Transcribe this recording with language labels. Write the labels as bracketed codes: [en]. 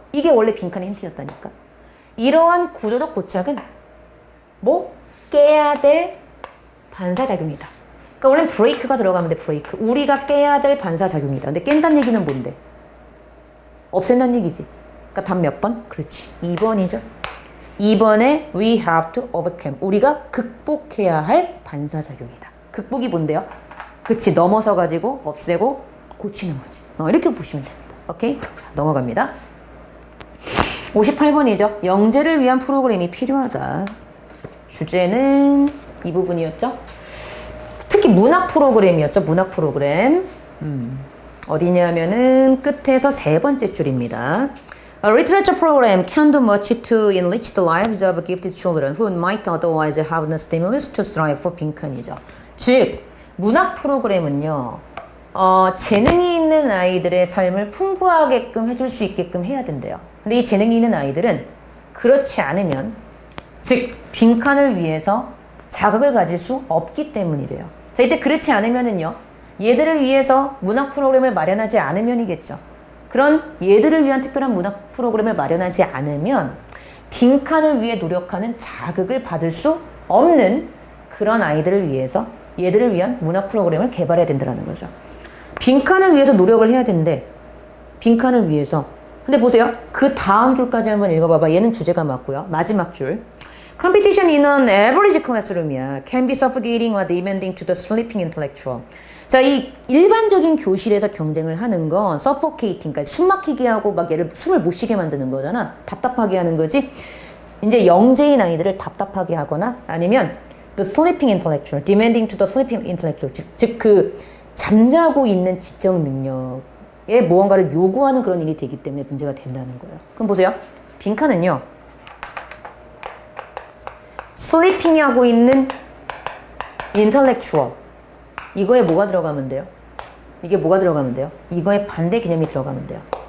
[ko] 이게 원래 빈칸의 힌트였다니까. 이러한 구조적 고착은 깨야 될 반사작용이다. 그러니까 원래는 break가 들어가면 돼. [en] break. [ko] 우리가 깨야 될 반사작용이다. 근데 깬다는 얘기는 뭔데? 없앤다는 얘기지. 그러니까 답 몇 번? 그렇지. 2번이죠. [en] 2번에 we have to overcome. [ko] 우리가 극복해야 할 반사작용이다. 극복이 뭔데요? 그치. 넘어서 가지고 없애고 고치는 거지. 이렇게 보시면 됩니다. 오케이? 넘어갑니다. 58번이죠. 영재를 위한 프로그램이 필요하다. 주제는 이 부분이었죠. 특히 문학 프로그램이었죠. 문학 프로그램. 어디냐면은 끝에서 세 번째 줄입니다. [en] A literature program can do much to enrich the lives of gifted children who might otherwise have no stimulus to strive for [ko] 빈칸이죠. 즉, 문학 프로그램은요. 재능이 있는 아이들의 삶을 풍부하게끔 해줄 수 있게끔 해야 된대요. 근데 이 재능이 있는 아이들은 그렇지 않으면 즉 빈칸을 위해서 자극을 가질 수 없기 때문이래요. 자, 이때 그렇지 않으면은요. 얘들을 위해서 문학 프로그램을 마련하지 않으면이겠죠. 그런 얘들을 위한 특별한 문학 프로그램을 마련하지 않으면 빈칸을 위해 노력하는 자극을 받을 수 없는 그런 아이들을 위해서 얘들을 위한 문학 프로그램을 개발해야 된다는 거죠. 빈칸을 위해서 노력을 해야 되는데 빈칸을 위해서 근데 보세요. 그 다음 줄까지 한번 읽어봐봐. 얘는 주제가 맞고요. 마지막 줄. [en] Competition in an average classroom이야. Can be suffocating or demanding to the sleeping intellectual. [ko] 자, 이 일반적인 교실에서 경쟁을 하는 건 suffocating, 그러니까 숨 막히게 하고 막 얘를 숨을 못 쉬게 만드는 거잖아. 답답하게 하는 거지. 이제 영재인 아이들을 답답하게 하거나 아니면 [en] the sleeping intellectual, demanding to the sleeping intellectual. [ko] 즉 그 잠자고 있는 지적 능력에 무언가를 요구하는 그런 일이 되기 때문에 문제가 된다는 거예요. 그럼 보세요. 빈칸은요. 슬리핑이 하고 있는 intellectual. 이거에 뭐가 들어가면 돼요? 이게 뭐가 들어가면 돼요? 이거에 반대 개념이 들어가면 돼요.